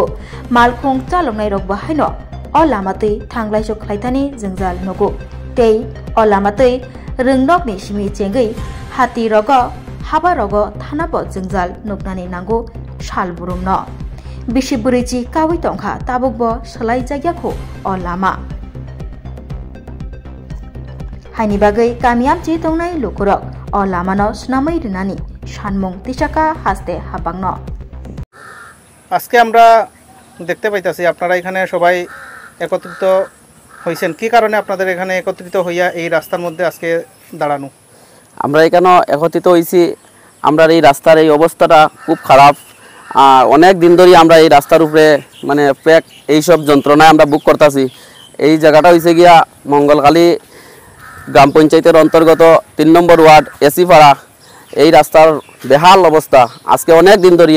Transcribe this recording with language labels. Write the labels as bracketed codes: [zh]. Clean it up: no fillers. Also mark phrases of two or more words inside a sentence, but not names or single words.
[trp] malkhung chalongnai rok bahaino o lamatui thanglaiso khlaithani jingjal nugo tei o lamatui ringnok ni simi chengei hati rogo haba rogo thanabo jingjal nugnani nango salburumno bisi burichi kawi tongkha tabukbo slai jagyakho o lama haini bagai kamiam chi tongnai lukurok o lamano snamai rinani sanmung tisaka haste habangno [bn] আজকে আমরা দেখতে পাইতাছি আপনারা এখানে সবাই একত্রিত হইছেন কি কারণে আপনাদের এখানে একত্রিত হইয়া এই রাস্তার মধ্যে আজকে দাঁড়ানো আমরা এখানে একত্রিত হইছি আমরা এই রাস্তার এই অবস্থাটা খুব খারাপ অনেক দিন ধরে আমরা এই রাস্তার উপরে মানে প্যাক এই সব যন্ত্রণায় আমরা বুক করতেছি এই জায়গাটা হইছে গিয়া মঙ্গলখালী গ্রাম পঞ্চায়েতের অন্তর্গত 3 নম্বর ওয়ার্ড এসিপাড়া এই রাস্তার বেহাল অবস্থা আজকে অনেক দিন ধরিয়া